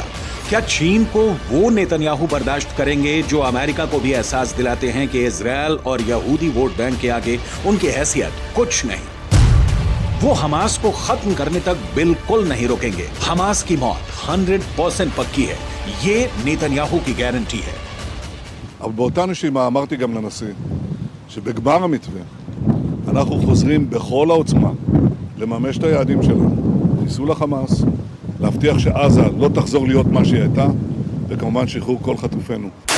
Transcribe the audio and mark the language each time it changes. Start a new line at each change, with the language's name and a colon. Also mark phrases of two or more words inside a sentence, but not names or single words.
Hindi: क्या चीन को वो नेतन्याहू बर्दाश्त करेंगे जो अमेरिका को भी एहसास दिलाते हैं कि इजराइल और यहूदी
English: vote bank
Hindi: के आगे उनकी हैसियत कुछ नहीं? वो हमास को खत्म करने तक बिल्कुल नहीं रोकेंगे। हमास की मौत 100% पक्की है, ये नेतन्याहू की गारंटी है।
Hebrew: אבל באותה נשימה אמרתי גם לנשיא שבגמר המתווה אנחנו חוזרים בכל העוצמה לממש את היעדים שלנו, חיסול החמאס, להבטיח שעזה לא תחזור להיות מה שהיא הייתה, וכמובן שחרור כל חטופינו.